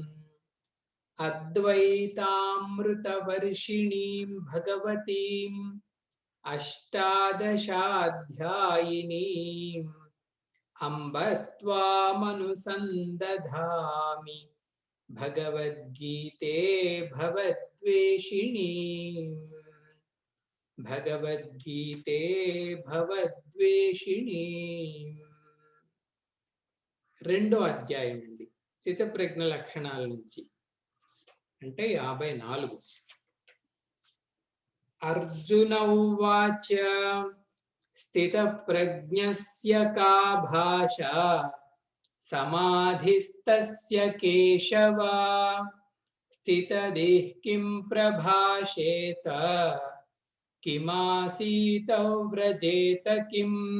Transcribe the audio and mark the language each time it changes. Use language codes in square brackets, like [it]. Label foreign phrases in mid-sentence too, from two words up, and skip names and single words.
[sa] अद्वैतामृतवर्षिणीं भगवतीम् अष्टादशाध्यायिनीम् अम्ब त्वामनुसन्दधामि भगवद्गीते भवद्वेषिणी भगवद्गीते भवद्वेषिणी. [te] రెండో అధ్యాయం అండి, స్థితప్రజ్ఞ లక్షణాల నుంచి, అంటే 54. [sa] అర్జున ఉవాచ స్థితప్రజ్ఞస్య కా భాషా సమాధిస్తస్య కేశవ స్థితదేహ్ కిం ప్రభాషేత కిమాసీత వ్రజేత కిం.